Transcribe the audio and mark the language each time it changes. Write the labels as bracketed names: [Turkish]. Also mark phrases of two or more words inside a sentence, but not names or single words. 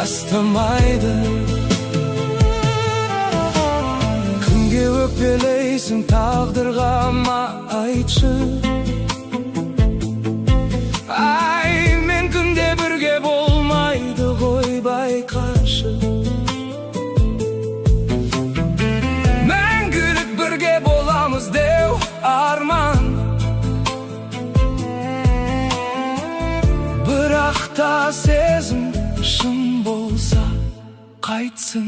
[Kyrgyz] tastamaydı. Кимге өкпөлөйсүң тагдырга ма айтчы. Ай мен күндө бирге болмайды гой байкачы. [Kazakh] Мәңгілік бірге боламыз деу арман, бірақ та сезім шын болса қайтсын.